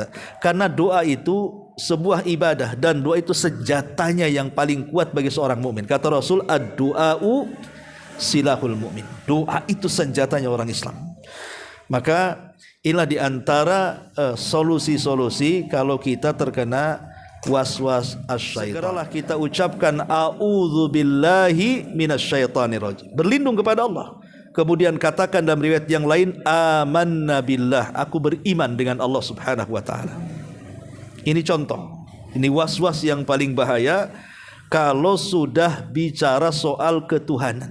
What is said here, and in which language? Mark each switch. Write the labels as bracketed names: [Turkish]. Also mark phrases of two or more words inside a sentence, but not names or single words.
[Indonesian] Karena doa itu sebuah ibadah dan doa itu senjatanya yang paling kuat bagi seorang mukmin. Kata Rasul, [Arabic] الدعاء سلاح المؤمن. [Indonesian] Doa itu senjatanya orang Islam. Maka inilah diantara solusi-solusi kalau kita terkena [Arabic] وسواس الشيطان. [Indonesian] Segeralah kita ucapkan [Arabic] أعوذ بالله من الشيطان الرجيم. [Indonesian] Berlindung kepada Allah. Kemudian katakan dalam riwayat yang lain, [Arabic] آمنا بالله, [Indonesian] aku beriman dengan Allah [Arabic] سبحانه وتعالى. [Indonesian] Ini contoh. Ini was-was yang paling bahaya kalau sudah bicara soal ketuhanan.